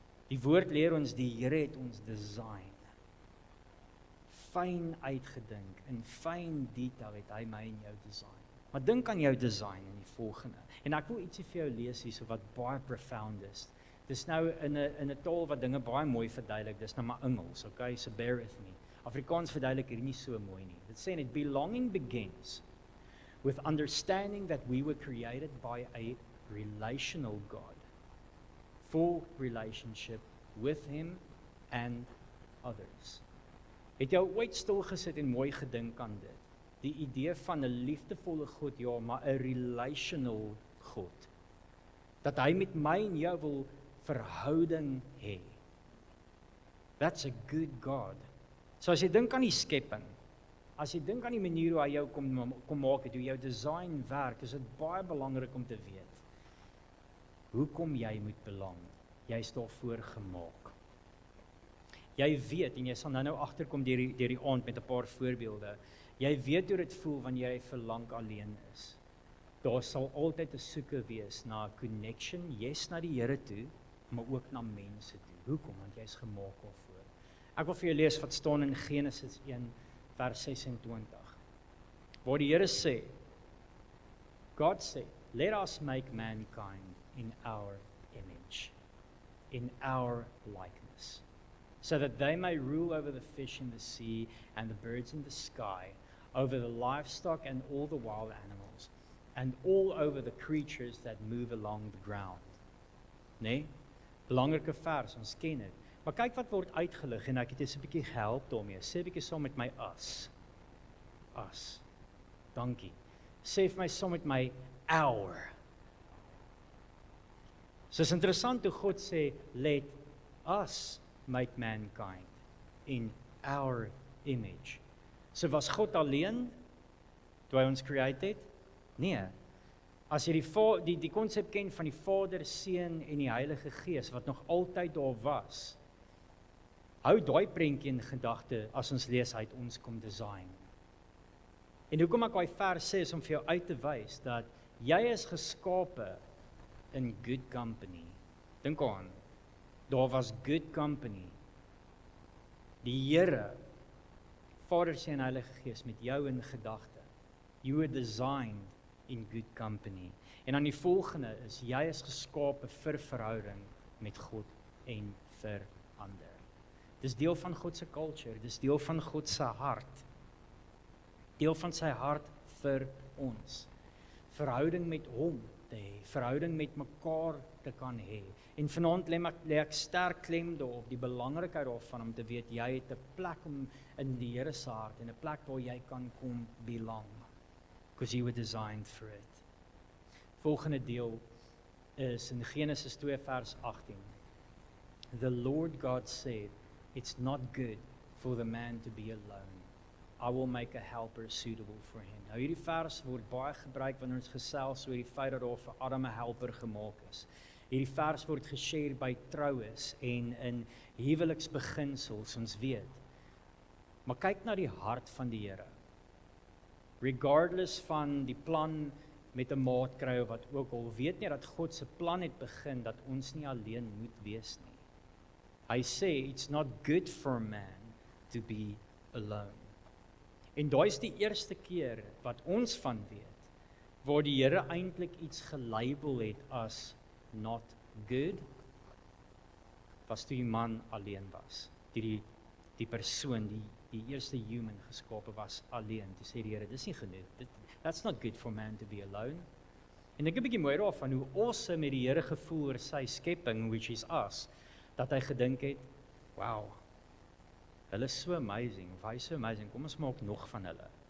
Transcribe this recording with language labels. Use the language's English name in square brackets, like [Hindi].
[Afrikaans] Die woord leer ons die Here het ons design. Fyn uitgedink, in fyn detail het hy my en jou design. Maar dink aan jou design in die volgende. En ek wil ietsie vir jou lees hierso wat baie profound is. Dis nou in 'n taal wat dinge baie mooi verduidelik. Dis nou maar Engels, okay? [English] So bear with me. [Afrikaans] Afrikaans verduidelik hier nie so mooi nie. Dit sê net [English] belonging begins with understanding that we were created by a relational God. For relationship with him and others. [Afrikaans] Het jy ooit stilgesit en mooi gedink aan dit? Die idee van 'n liefdevolle God, ja, maar 'n relational God. Dat hy met my en jou wil verhouding hê. [English] That's a good God. [Afrikaans] So as jy dink aan die skepping, as jy dink aan die manier hoe hy jou kom maak het, hoe jou design werk, is dit baie belangrik om te weet. Hoekom jy moet belang? Jy is daarvoor gemaak. Jy weet, en jy sal nou agterkom deur die aand met 'n paar voorbeelde. Jy weet hoe dit voel wanneer jy verlang alleen is. Daar sal altyd 'n soeke wees na 'n connection, yes na die Here toe, maar ook na mense toe. Hoekom? Want jy is gemaak daarvoor. Ek wil vir jou lees wat staan in Genesis 1 vers 26. Waar die Here sê, [English] God said, let us make mankind in our image, in our likeness, so that they may rule over the fish in the sea and the birds in the sky, over the livestock and all the wild animals, and all over the creatures that move along the ground. [Afrikaans] Nee? Belangrike vers, ons ken dit. Maar kyk wat word uitgelig en ek het eens 'n bietjie gehelp daarmee. Sê 'n bietjie saam met my us. Us. Dankie. Sê vir my saam met my our. So is interessant hoe God sê, [English] let us make mankind in our image. [Afrikaans] So was God alleen toe hy ons create het? Nee. As jy die konsep ken van die Vader, Seun en die Heilige Gees wat nog altyd daar was, hou daai prentjie in gedagte as ons lees uit ons kom design. En hoekom ek daai vers sê is om vir jou uit te wys dat jy is geskape in good company. Dink aan, daar was good company. Die Here, Vader, Seun en Heilige Gees met jou in gedagte. [English] You were designed in good company. [Afrikaans] En dan die volgende is, jy is geskape vir verhouding met God en vir ander. Dis deel van God se culture, dis deel van God se hart. Deel van sy hart vir ons. Verhouding met hom te hê, verhouding met mekaar te kan hê. En vanaand lê ek sterk klem daarop die belangrikheid daarvan om te weet jy het 'n plek om in die Here se hart en 'n plek waar jy kan kom belong. [English] Because you were designed for it. [Afrikaans] Volgende deel is in Genesis 2 vers 18. [English] The Lord God said, it's not good for the man to be alone. I will make a helper suitable for him. [Afrikaans] Nou hierdie vers word baie gebruik wanneer ons gesels oor die feit dat daar vir Adam 'n helper gemaak is. Hierdie vers word geshare by troues en in huweliksbeginsels, ons weet. Maar kyk na die hart van die Here. Regardless van die plan met 'n maatkry of wat ook al, weet nie dat God se plan het begin dat ons nie alleen moet wees nie. Hy sê [English] it's not good for man to be alone. [Afrikaans] En daai is die eerste keer wat ons van weet waar die Here eintlik iets gelabel het as not good, was toe die man alleen was. Die persoon, die eerste human geskape was alleen. Toe sê die Here, dis nie genoeg. [English] That's not good for man to be alone. [Afrikaans] En ek 'n bietjie mooi daarvan hoe awesome het die Here gevoel oor sy skepping, [English] which is us, [Afrikaans] dat hy gedink het, wow, hulle is so amazing, of hy is so amazing, kom ons maak nog van hulle.